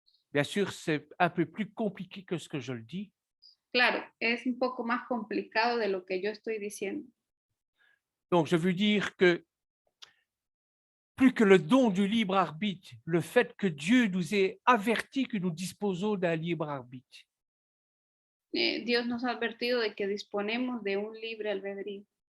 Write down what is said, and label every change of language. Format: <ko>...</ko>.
<fr>Bien sûr, c'est un peu plus compliqué que ce que je le dis.</fr> <es>Claro, es un poco más complicado de lo que yo estoy diciendo.</es> <fr>Donc, je veux dire que plus que le don du libre arbitre, le fait que Dieu nous ait averti que nous disposons d'un libre arbitre.</fr> <es>Dios nos ha advertido de que disponemos de un libre albedrío.</es>